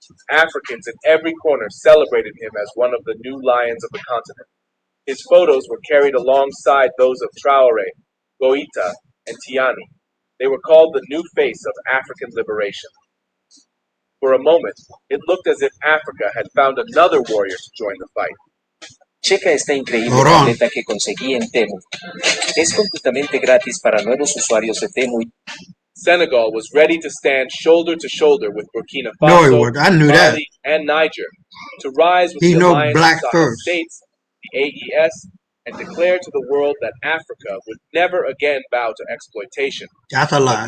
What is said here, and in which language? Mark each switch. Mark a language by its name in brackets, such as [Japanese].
[English] Africans in every corner celebrated him as one of the new lions of the continent. His photos were carried alongside those of Traoré, Goïta, and Tiani. They were called the new face of African liberation. For a moment, it looked as if Africa had found another warrior to join the fight. [Spanish] Checa esta increíble tableta que conseguí en Temu. Es completamente gratis para nuevos usuarios de Temu. [English] Senegal was ready to stand shoulder to shoulder with Burkina Faso, Mali, and Niger to rise with the Alliance of Sahel States, the AES, and declare to the world that Africa would never again bow to exploitation. That's a lie.